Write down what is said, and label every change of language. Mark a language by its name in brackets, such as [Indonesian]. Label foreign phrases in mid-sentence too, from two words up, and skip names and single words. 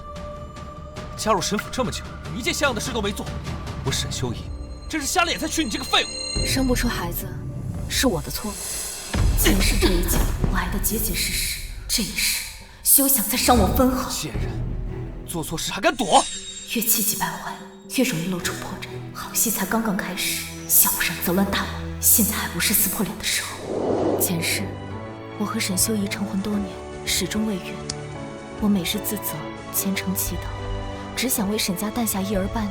[Chinese] 加入沈府这么久，一件像样的事都没做，我沈修仪真是瞎了眼才娶你这个废物。生不出孩子，是我的错。前世这一劫，我爱得结结实实，这一世休想再伤我分毫。贱人，做错事還敢躲？越气急敗壞，越容易露出破绽。好戲才剛剛開始，小不上則亂大謀，現在還不是撕破臉的時候。前世，我和沈修儀成婚多年，始終未孕。我每日自責，虔誠祈禱，只想為沈家誕下一兒半女。